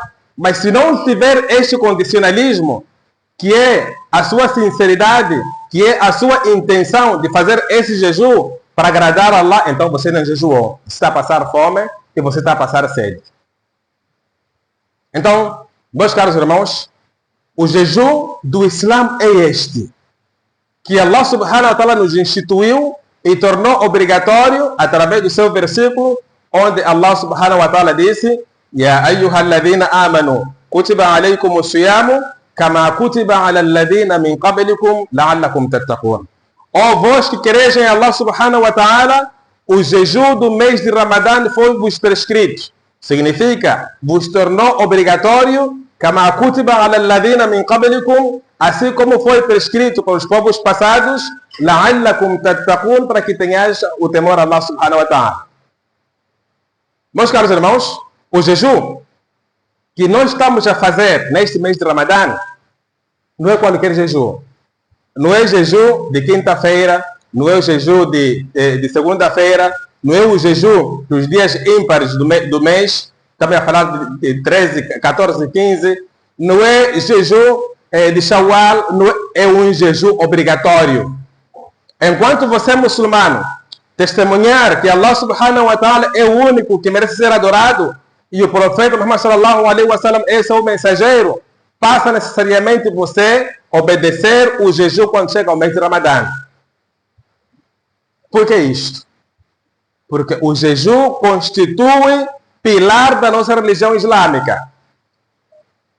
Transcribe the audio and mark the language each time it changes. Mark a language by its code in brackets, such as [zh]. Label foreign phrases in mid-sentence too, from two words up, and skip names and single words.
[pt] Mas se não tiver este condicionalismo, que é a sua sinceridade, que é a sua intenção de fazer esse jejum para agradar a Allah, então você não jejuou. Você está a passar fome e você está a passar sede. Então, meus caros irmãos, o jejum do Islã é este, que Allah [ar] سبحانه وتعالى [pt] nos instituiu e tornou obrigatório através do seu versículo, onde Allah [ar] سبحانه وتعالى [pt] disse: [ar] يا أيها الذين آمنوا كتب عليكم الصيام كما كتب على الذين من قبلكم لعلكم تتقون. [pt] Ó vós que quereis em Allah [ar] سبحانه وتعالى, [pt] o jejum do mês de Ramadã foi-vos prescrito. Significa, vos tornou obrigatório, [ar] كما كتب على الذين من قبلكم, [pt] assim como foi prescrito para os povos passados, [ar] لعلكم تتقون, [pt] para que tenhais o temor a Allah [ar] سبحانه وتعالى. [pt] Meus caros irmãos, o jejum que nós estamos a fazer neste mês de Ramadã não é qualquer jejum. Não é jejum de quinta-feira, não é o jejum de segunda-feira, não é o jejum dos dias ímpares do mês, estamos a falar de 13, 14, 15, não é jejum de Shawwal, não é um jejum obrigatório. Enquanto você é muçulmano, testemunhar que Allah [ar] سبحانه وتعالى [pt] é o único que merece ser adorado e o profeta Muhammad [ar] صلى الله عليه وسلم [pt] é seu mensageiro, passa necessariamente você obedecer o jejum quando chega ao mês de Ramadã. Por que isto? Porque o jejum constitui pilar da nossa religião islâmica.